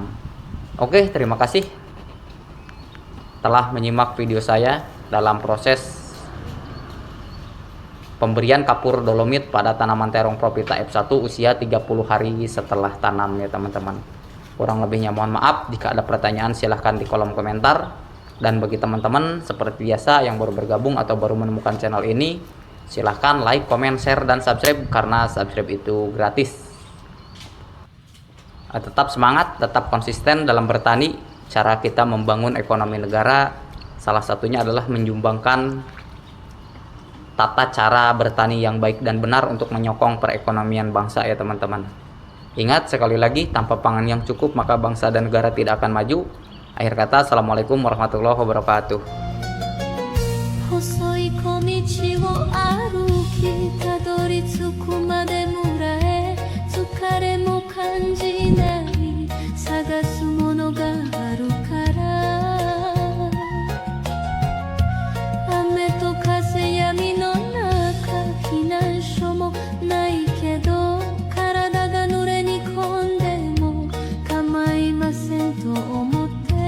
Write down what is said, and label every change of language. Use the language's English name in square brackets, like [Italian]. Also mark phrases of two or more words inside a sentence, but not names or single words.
[Indonesian] Oke, terima kasih telah menyimak video saya dalam proses pemberian kapur dolomit pada tanaman terong Prophyta F1 usia 30 hari setelah tanam ya teman-teman. Kurang lebihnya mohon maaf. Jika ada pertanyaan silahkan di kolom komentar. Dan bagi teman-teman seperti biasa yang baru bergabung atau baru menemukan channel ini, silahkan [English] like, comment, share, [Indonesian] dan subscribe karena subscribe itu gratis. Tetap semangat, tetap konsisten dalam bertani. Cara kita membangun ekonomi negara salah satunya adalah menyumbangkan tata cara bertani yang baik dan benar untuk menyokong perekonomian bangsa ya teman-teman. Ingat sekali lagi, tanpa pangan yang cukup maka bangsa dan negara tidak akan maju. Akhir kata, [Arabic] السلام عليكم ورحمة الله وبركاته. [Japanese] 細い小道を歩きたどり着くまで村へ疲れも感じない探すものがあるから雨と風闇の中避難所もないけど体が濡れに込んでも構いませんと思って